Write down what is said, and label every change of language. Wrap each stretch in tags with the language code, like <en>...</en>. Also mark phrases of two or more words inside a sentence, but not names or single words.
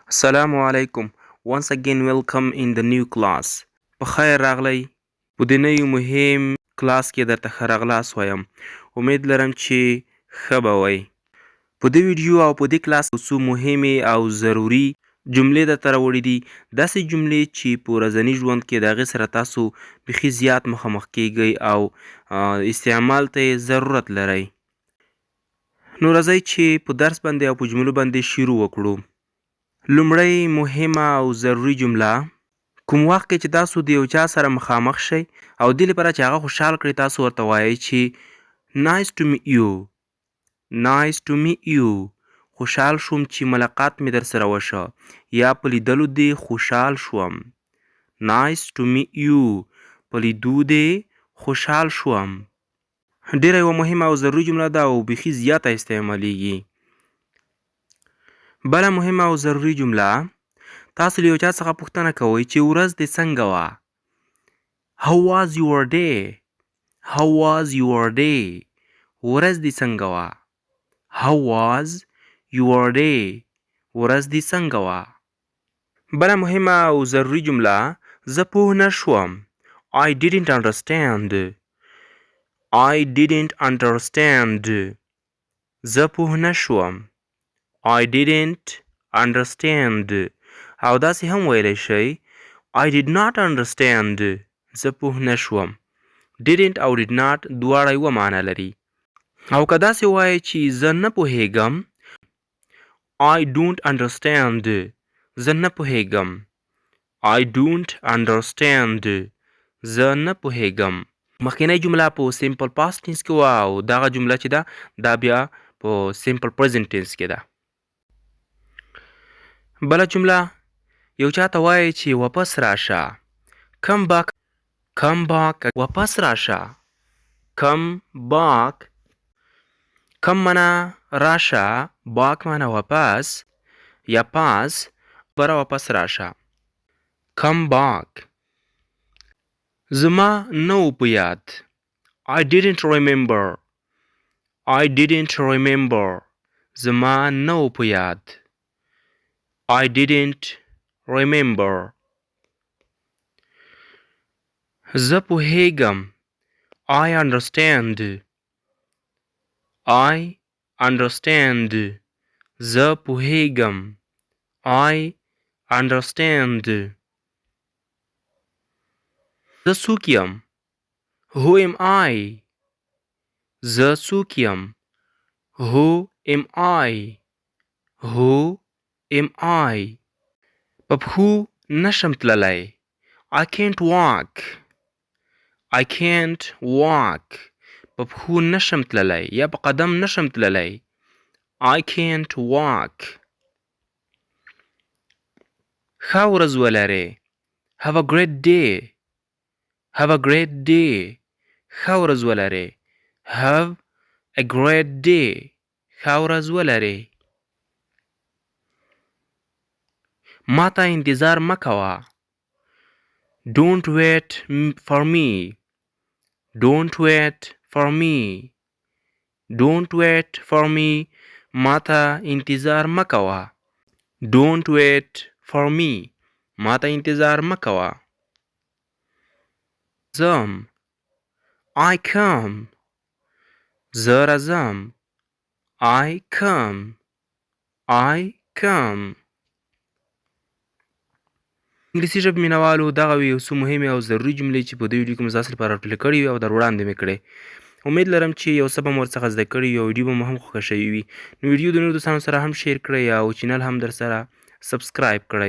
<ar>السلام عليكم.</ar> <en>Once again welcome in the new class.</en> <ps>په خیر راغلی. په دې نوي مهم کلاس کې درته ښه راغلاست وایم. امید لرم چې ښه به وئ. په دې ویډیو او په دې کلاس کې څو مهمې او ضروري جملې درته راوړي دي. داسې جملې چې په ورځني ژوند کې د هغې سره تاسو بیخي زیات مخامخ کیږئ او استعمال ته یې ضرورت لرئ. نو راځئ چې په درس باندې او په جملو باندې شروع وکړو. لومړی مهمه او ضروري جمله کوم وخت کې چې تاسو د یو چا سره مخامخ شئ او دې لپاره چې هغه خوشحال کړئ تاسو ورته وایئ چې</ps> <en>nice to meet you. nice to meet you.</en> <ps>خوشحال شوم چې ملاقات مې در سره وشه یا په لیدلو دې خوشحال شوم.</ps> <en>nice to meet you.</en> <ps>په لیدو دې خوشحال شوم. ډېره یوه مهمه او ضروري جمله ده او بیخي زیاته استعمالیږي. بله مهمه او ضروري جمله تاسو له یو چا څخه پوښتنه کوئ چې ورځ دې څنګه وه.</ps> <en>How was your day? How was your day?</en> <ps>ورځ دې څنګه وه.</ps> <en>How was your day?</en> <ps>ورځ دې څنګه وه. بله مهمه او ضروري جمله زه پوه نه شوم.</ps> <en>I didn't understand. I didn't understand.</en> <ps>زه پوه نه شوم.</ps> <en>I didn't understand.</en> <ps>او داسې هم ویلی شئ</ps> <en>I did not understand.</en> <ps>زه پوه نه شوم. didn't او</ps> <en>did not</en> <ps>دواړه یوه معنی لري. او که داسې وایئ چې زه نه پوهیږم</ps> <en>I don't understand.</en> <ps>زه نه پوهیږم. I don't understand. زه نه پوهیږم. مخکینۍ جمله په</ps> <en>simple past tense</en> <ps>کې وه او دغه جمله چې ده دا بیا په</ps> <en>simple present tense</en> <ps>کې ده. بله جمله یو چا ته وایئ چې واپس راشه.</ps> <en>come back. come back.</en> <ps>واپس راشه.</ps> <en>come back. come</en> <ps>معنا راشه. back معنا واپس یا پاس برا واپس راشه.</ps> <en>come back.</en> <ps>زما نه و په یاد.</ps> <en>I didn't remember. I didn't remember.</en> <ps>زما نه و په یاد.</ps> <en>I didn't remember.</en> <ps>زه پوهیږم.</ps> <en>I understand. I understand.</en> <ps>زه پوهیږم.</ps> <en>I understand.</en> <ps>زه څوک یم.</ps> <en>Who am I?</en> <ps>زه څوک یم.</ps> <en>Who am I? Who am I?</en> <ps>په پښو نشم تللی.</ps> <en>I can't walk. I can't walk.</en> <ps>په پښو نشم تللی یا په قدم نشم تللی.</ps> <en>I can't walk.</en> <ps>ښه ورځ ولرئ.</ps> <en>Have a great day. Have a great day.</en> <ps>ښه ورځ ولرئ.</ps> <en>Have a great day.</en> <ps>ښه ورځ ولرئ. ما ته انتظار مه کوه.</ps> <en>Don't wait for me. Don't wait for me. Don't wait for me.</en> <ps>ما ته انتظار مه کوه.</ps> <en>Don't wait for me.</en> <ps>ما ته انتظار مه کوه. زم.</ps> <en>I come.</en> <ps>زه راځم.</ps> <en>I come. I come.</en> <ps>انګلیسي ژبې مینوالو دغه وې یو څو مهمې او ضروري جملې چې په دې ویډیو کې مو ستاسو لپاره راټولې کړې وي او در وړاندې مې کړې. امید لرم چې یو څه به مو ورڅخه زده کړي وي او ویډیو به مو هم خوښه شوې وي. نو ویډیو د نورو دوستانو سره هم شیر کړئ او چینل هم در سره سبسکرایب کړئ.</ps>